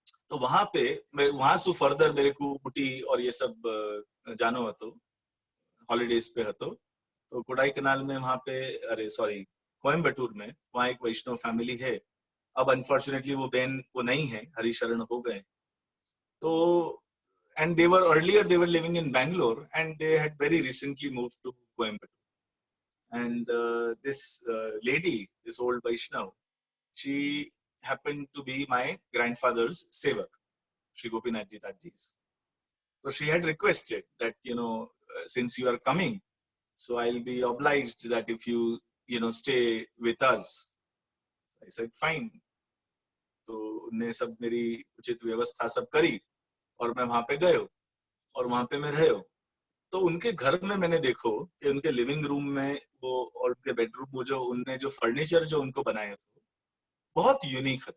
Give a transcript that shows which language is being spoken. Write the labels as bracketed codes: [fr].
[hi] तो वहां पे मैं वहां से फर्दर मेरे को ऊटी और ये सब जानो हतो, हॉलीडेज पे हतो। तो कोडाई कनाल में वहां पे, अरे सॉरी, कोयम्बटूर में वहां एक वैष्णव फैमिली है। अब अनफॉर्चुनेटली वो बहन वो नहीं है, हरिशरण हो गए। [en] तो and they were earlier they were living in Bangalore and they had very recently moved to Coimbatore. And this lady, this old Vaishnav, she happened to be my grandfather's sevak, Shri Gopinath Ji Taji's. So she had requested that, since you are coming, so I'll be obliged that if you, stay with us. So I said fine. [hi] तो उन्हें सब मेरी उचित व्यवस्था सब करी और मैं वहां पे गयो और वहां पे मैं रहे। तो उनके घर में मैंने देखो कि उनके लिविंग रूम में वो और उनके बेडरूम, वो जो उनने जो फर्नीचर जो उनको बनाया था बहुत यूनिक है।